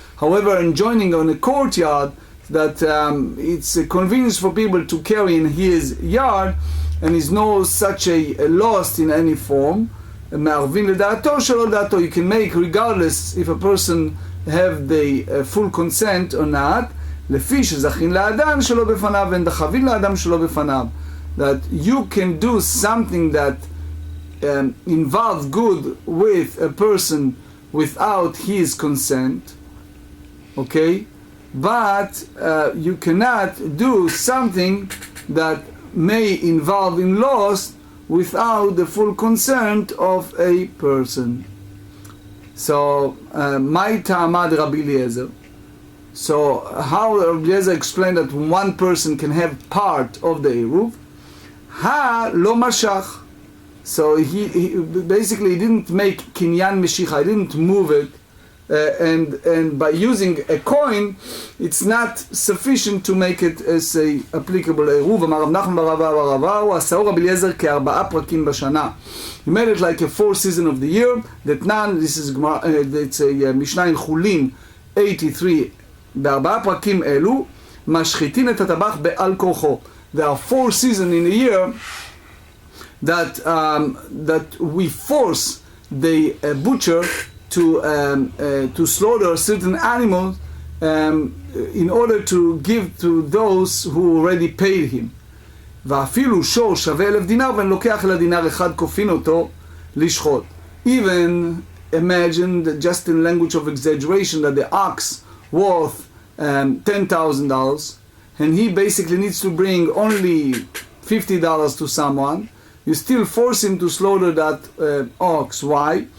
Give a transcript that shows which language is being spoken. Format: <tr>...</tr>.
<en>However, in joining on a courtyard, that it's a convenience for people to carry in his yard, and is no such a loss in any form.</en> <he>מערבין לדעתו שלא לדעתו.</he> <en>You can make regardless if a person have the full consent or not.</en> <he>לפי שזכין לאדם שלא בפניו ואין דחבין לאדם שלא בפניו.</he> <en>That you can do something that involves good with a person without his consent, okay? But you cannot do something that may involve in loss without the full consent of a person. So, my ta'amad Rabbi Eliezer. So, how Rabbi Eliezer explained that one person can have part of the Eruv?</en> <he>Ha lo mashach.</he> <en>So he basically didn't make kinyan meshicha, he didn't move it, and by using a coin, it's not sufficient to make it as a applicable Eruv.</en> <he>אמר רב נחמן בר אבא בר אבא, הוא עשהו רבי אליעזר כארבעה פרקים בשנה.</he> <en>He made it like a 4 season of the year. That none, this is it's a משנה in חולין 83.</en> <he>בארבעה פרקים אלו משחיתין את הטבח בעל כורחו.</he> <en>There are 4 seasons in a year that we force the butcher to slaughter certain animals in order to give to those who already paid him.</en> <he>ואפילו שור שווה 1,000 דינר ואני לוקח אלא דינר אחד כופין אותו לשחוט.</he> <en>Even imagine that just in language of exaggeration that the ox worth $10,000 and he basically needs to bring only $50 to someone, you still force him to slaughter that ox. Why?</en>